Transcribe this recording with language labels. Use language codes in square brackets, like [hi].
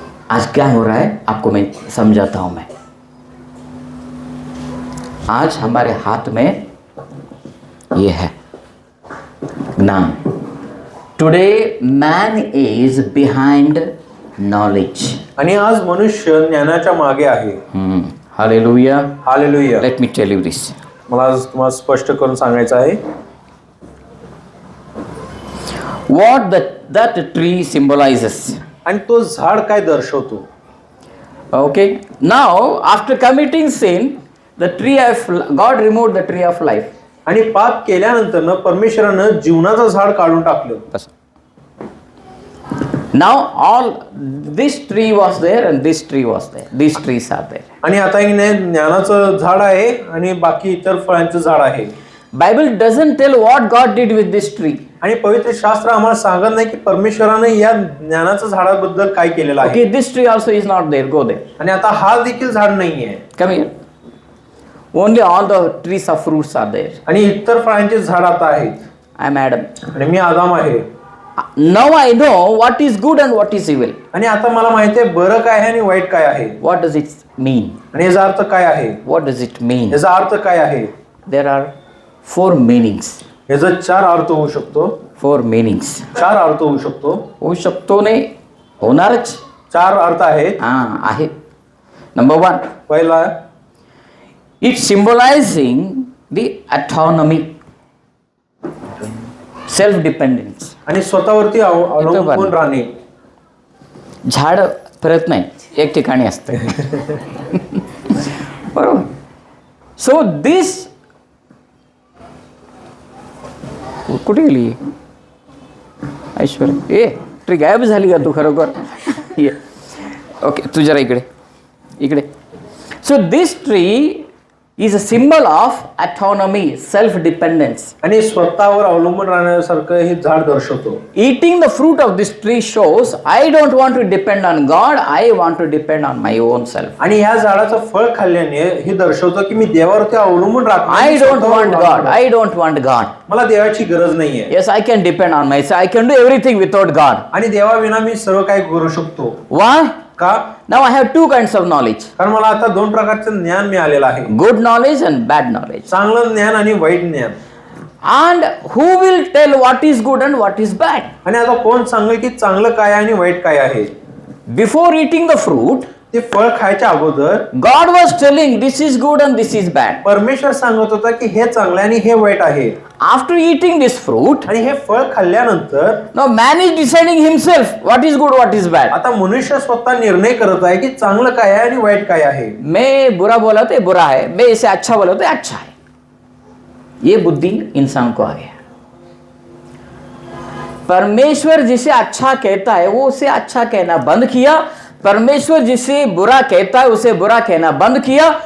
[hi] आज क्या हो रहा है आपको मैं समझाता हूं. मैं आज हमारे हाथ में ये है ज्ञान. [en] Today man is behind knowledge. [mr] आणि आज मनुष्य ज्ञानाच्या मागे आहे. Hallelujah. Hallelujah. [en] Let me tell you this. [mr] मला आज तुम्हाला स्पष्ट करून सांगायचं आहे. [en] What that tree symbolizes. [mr] आणि तो झाड काय दर्शवतो? [en] Okay. Now, after committing sin, God removed the tree of life. [mr] आणि पाप केल्यानंतर परमेश्वरानं जीवनाचं झाड काढून टाकलं. [en] Now all this tree was there and this tree was there. These trees are there. [mr] आणि आता ज्ञानाचं झाड आहे आणि बाकी इतर फळांचं झाड आहे. [en] Bible doesn't tell what God did with this tree. [mr] आणि पवित्र शास्त्र आम्हाला सांगत नाही की परमेश्वरानं या ज्ञानाच्या झाडाबद्दल काय केलेलं आहे. [en] Okay, this tree also is not there. Go there. [mr] आणि आता हा देखील झाड नाहीये. [en] Come here. Only all the trees of fruits are there. [mr] आणि इतर फळांचे झाड आता आहेत. [en] I am Adam. [mr] आणि मी आदाम आहे. [en] Now I know what is good and what is evil. [mr] आणि आता मला माहिती आहे बरं काय आहे आणि वाईट काय आहे. [en] What does it mean? [mr] आणि याचा अर्थ काय आहे. [en] What does it mean? [mr] याचा अर्थ काय आहे. [en] There are 4 meanings. [mr] याचा 4 अर्थ होऊ शकतो. [en] 4 meanings. [mr] 4 अर्थ होऊ शकतो. होऊ शकतो नाही होणारच. 4 अर्थ आहेत. [en] आहे. Number 1. [mr] पहिला, [en] It's symbolizing the autonomy, self-dependence. [mr] आणि स्वतःवरती अवलंबून राहणे. झाड फिरत नाही, एक ठिकाणी असते. बरोबर. [en] so this [mr] कुठे गेली ऐश्वर्या? [en] a tree [mr] गायब झाली का तू खरोखर? ये ओके, तू जरा इकडे. [en] So this tree is a symbol of autonomy, self-dependence. [mr] आणि स्वतःवर अवलंबून राहण्यासारखं हे झाड दर्शवतो. [en] Eating the fruit of this tree shows I don't want to depend on God, I want to depend on my own self. [mr] आणि ह्या झाडाचं फळ खाल्ल्याने हे दर्शवतो की मी देवावरती अवलंबून राहतो. [en] I don't want God, I don't want God. [mr] मला देवाची गरज नाहीये. [en] Yes, I can depend on myself, I can do everything without God. [mr] आणि देवाविना मी सर्व काही करू शकतो. [en] Why? [mr] का? [en] Now I have 2 kinds of knowledge. [mr] कारण मला आता 2 प्रकारचं ज्ञान मिळालेलं आहे. [en] Good knowledge and bad knowledge. [mr] चांगलं ज्ञान आणि वाईट ज्ञान. [en] And who will tell what is good and what is bad? [mr] आणि आता कोण सांगेल की चांगलं काय आणि वाईट काय आहे. [en] Before eating the fruit, [mr] ते फळ खायच्या अगोदर [en] God was telling this is good and this is bad. [mr] परमेश्वर सांगत होता की हे चांगलं आणि हे वाईट आहे. [en] After eating this fruit, [mr] आणि हे फळ खाल्ल्यानंतर [en] now man is deciding himself what is good, what is bad. [mr] आता मनुष्य स्वतः निर्णय करत आहे की चांगलं काय आहे आणि वाईट काय आहे. [hi] मैं बुरा बोला तो बुरा है, मैं इसे अच्छा बोला तो अच्छा है. ये बुद्धि इंसान को आ गया. परमेश्वर जिसे अच्छा कहता है वो उसे अच्छा कहना बंद किया. परमेश्वर जिसे बुरा कहता है उसे बुरा कहना बंद किया.